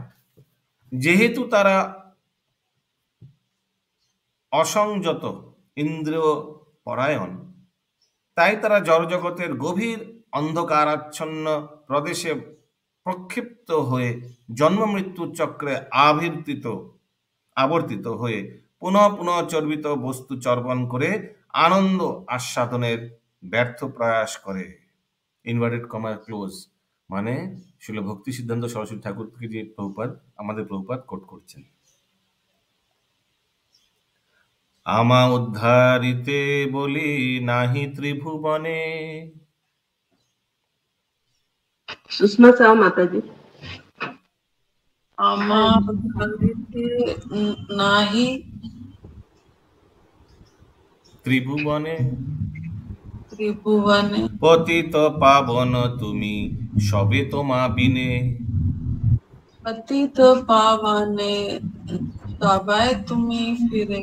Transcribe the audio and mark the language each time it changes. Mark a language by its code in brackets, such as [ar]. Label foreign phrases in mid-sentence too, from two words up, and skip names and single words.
[bn] যেহেতু তারা অসংযত ইন্দ্রিয় পরায়ণ, তাই তারা জড়জগতের গভীর অন্ধকারাচ্ছন্ন প্রদেশে প্রক্ষিপ্ত হয়ে জন্ম মৃত্যু চক্রে আবর্তিত হয়ে পুনঃ পুনঃ চর্বিত বস্তু চর্বণ করে আনন্দ আস্বাদনের ব্যর্থ প্রয়াস করে। [en] inverted comma close, [bn] মানে শিল ভক্তি সিদ্ধান্ত সরস্বতী ঠাকুরকে যে আমাদের প্রভুপাদ কোট করছেন। আমা উদ্ধারিতে বলি নাহি ত্রিভুবনে। [hi] सुषमा साहु माता जी। [bn] আমা উদ্ধারিতে নাহি ত্রিভুবনে ত্রিভুবনে পতিত পাবন তুমি সবে তোমা বিনে। পতিত পাবনে তবায় তুমি ফিরে।